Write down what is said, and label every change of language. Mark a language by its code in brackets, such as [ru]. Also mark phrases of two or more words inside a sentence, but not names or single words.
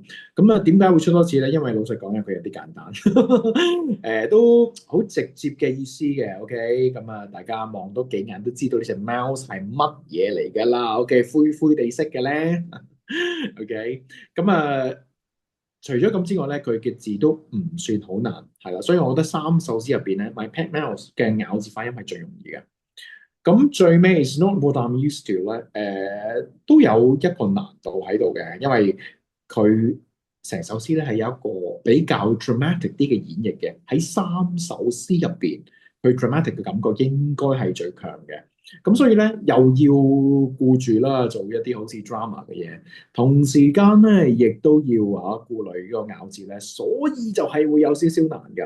[yue] 咁啊，點解會出多次咧？因為老實講咧，佢有啲簡單，都好直接嘅意思嘅。OK，咁啊，大家望多幾眼都知道呢隻 mouse 係乜嘢嚟㗎啦。OK，灰灰地色嘅咧。OK，咁啊。除咗咁之外咧，佢嘅字都唔算好難，係啦，所以我覺得三首詩入邊咧 ，My Pet Mouse 嘅咬字發音係最容易嘅。咁最尾 Is not what I'm used to 咧，都有一個難度喺度嘅，因為佢成首詩咧係有一個比較 dramatic 啲嘅演繹嘅，喺三首詩入邊，佢 dramatic 嘅感覺應該係最強嘅。咁所以咧又要顧住啦，做一啲好似 drama 嘅嘢，同時間咧亦都要顧慮呢個咬字咧，所以就係會有少少難嘅。